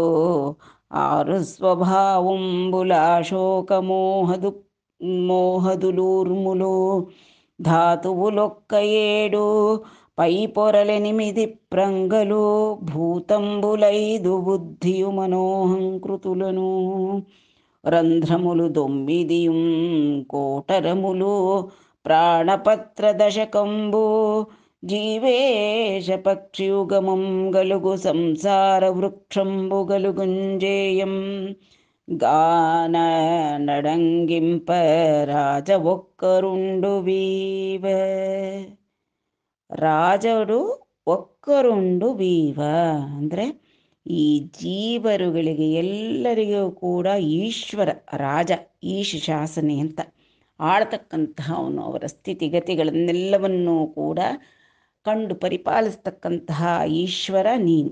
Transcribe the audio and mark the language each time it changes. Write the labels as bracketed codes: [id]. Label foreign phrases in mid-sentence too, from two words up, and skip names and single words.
[te] ఆరు స్వభావంబుల శోకమోహదు మోహదులూర్ములు, ధాతువులొక్క ఏడు, పై పొరలెనిమిది ప్రంగలు, భూతంబులైదు బుద్ధియు మనోహంకృతులను, రంధ్రములు దొమ్మిదియుం కోటరములు, ప్రాణపత్ర దశకంబు, జీవేశ పక్షియుగమం గలుగు సంసార వృక్షంబు గలుగుంజేయం, గాన నడంగింప రాజ ఒక్కరుండు వీవ. రాజరు ఒక్కరుండు వీవ [kn] ಅಂದರೆ ಈ ಜೀವರುಗಳಿಗೆ ಎಲ್ಲರಿಗೂ ಕೂಡ ಈಶ್ವರ ರಾಜ, ಈಶ ಶಾಸನೆ ಅಂತ ಆಳ್ತಕ್ಕಂತಹ ಅವನು, ಅವರ ಸ್ಥಿತಿಗತಿಗಳನ್ನೆಲ್ಲವನ್ನೂ ಕೂಡ ಕಂಡು ಪರಿಪಾಲಿಸ್ತಕ್ಕಂತಹ ಈಶ್ವರ ನೀನು.